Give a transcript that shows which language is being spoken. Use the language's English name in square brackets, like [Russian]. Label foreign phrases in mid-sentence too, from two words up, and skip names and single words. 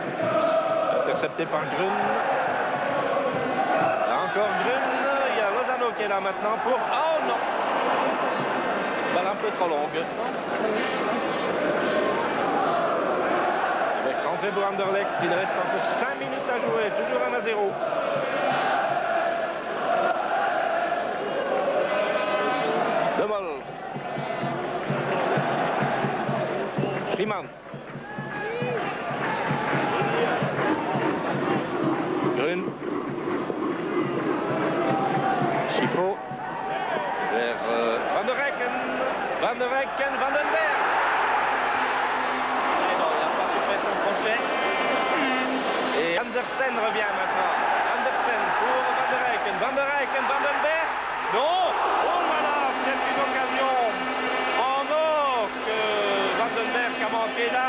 [French] Intercepté par Grun. Là encore Grun. Il y a Lozano qui est là maintenant pour... Oh non! Balle un peu trop longue. Avec rentrée pour Anderlecht, il reste encore 5 minutes à jouer. Toujours 1-0. De Mol. Riemann. Grun. Chifo. Vers Van der Eycken. Van der Eycken, Vandenberg. Et non, il n'a pas su faire son crochet. Et Andersen revient maintenant. Andersen pour Van der Eycken. Van der Eycken, Vandenberg. Non! Oh là là, c'est une occasion en or que Vandenberg a manqué là.